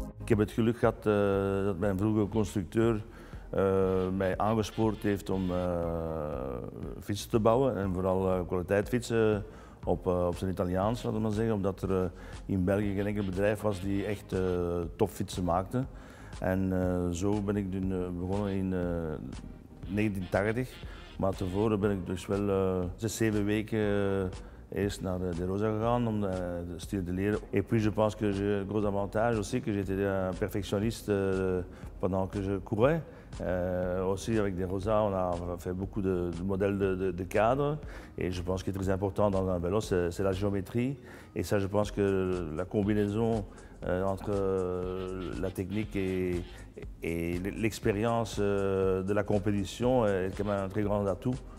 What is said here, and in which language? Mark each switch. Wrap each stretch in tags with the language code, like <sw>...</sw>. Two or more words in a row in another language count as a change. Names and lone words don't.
<nl>heb het geluk gehad dat mijn vroegere constructeur mij aangespoord heeft om fietsen te bouwen en vooral kwaliteitsfietsen op zijn Italiaans, laten we maar zeggen, omdat er in België geen enkel bedrijf was die echt topfietsen maakte. En zo ben ik begonnen in 1980, maar tevoren ben ik dus wel 6-7 weken eerst naar de Rosa gegaan om de style te leren.</nl> <fr>Et puis je pense que j'ai un gros avantage aussi que j'étais un perfectionniste pendant que je courais. Aussi avec des Rosa, on a fait beaucoup de modèles de cadres et je pense qu'il est très important dans un vélo, c'est la géométrie. Et ça, je pense que la combinaison entre la technique et l'expérience de la compétition est quand même un très grand atout.</fr>